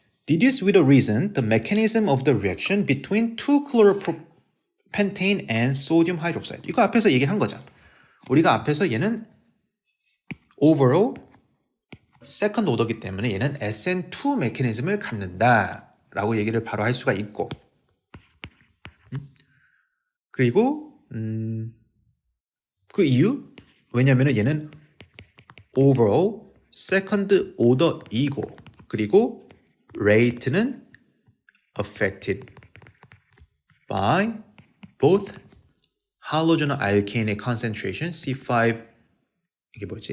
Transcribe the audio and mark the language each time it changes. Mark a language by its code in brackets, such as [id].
[en] Deduce with a reason the mechanism of the reaction between 2-chloropentane and sodium hydroxide. [ko] 이거 앞에서 얘기한 거죠. 우리가 앞에서 얘는 overall second order이기 때문에 얘는 SN2 메커니즘을 갖는다라고 얘기를 바로 할 수가 있고 그리고 그 이유? 왜냐하면 얘는 overall second order이고 그리고 rate는 [en] affected by both halogen alkane [ko] 의 concentration C5 이게 뭐지?